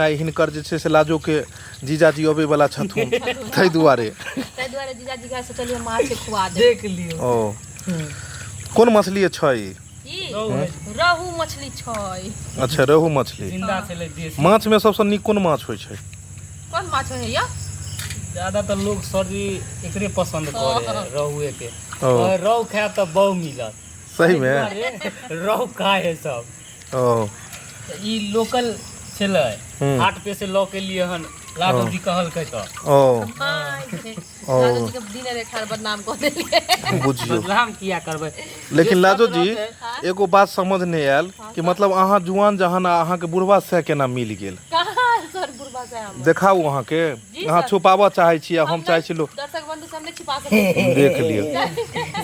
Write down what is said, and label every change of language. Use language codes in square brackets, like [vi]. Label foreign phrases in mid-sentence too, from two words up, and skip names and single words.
[mai] आई हिनकर जे छै से लाजो के जीजाजी अबै वाला छथुन तै दुआरे जीजाजी के सोचलिए माछ खुआ दे देख लियो। ओ कोन मछली छै रोहू मछली छै। अच्छा रोहू मछली जिंदा छले देसी माछ में सबसे नीक कोन माछ होय छै? कोन माछ है या ज्यादातर लोग सर्दी एकरे पसंद करे रोहुए के और रोहू खाए तो बहु मिलत सही में रोहू खाए है सब। ओ ई लोकल छले हाट पे से लौ के लिए हन लाडो जी कहल के तो ओ लाडो जी के दिने रेखा बदनाम कर देलिए बुझियो बदनाम किया करबे। लेकिन लाडो जी एगो बात समझ नहीं आयल कि मतलब अहाँ जुआन जहान अहाँ के बुढ़वा से केना मिल गेल? कहां सर बुढ़वा से हम देखाऊ अहाँ के अहाँ छुपावा चाहे छी हम चाहे छी लोग दर्शक बंधु सामने छिपा सके देख लियो।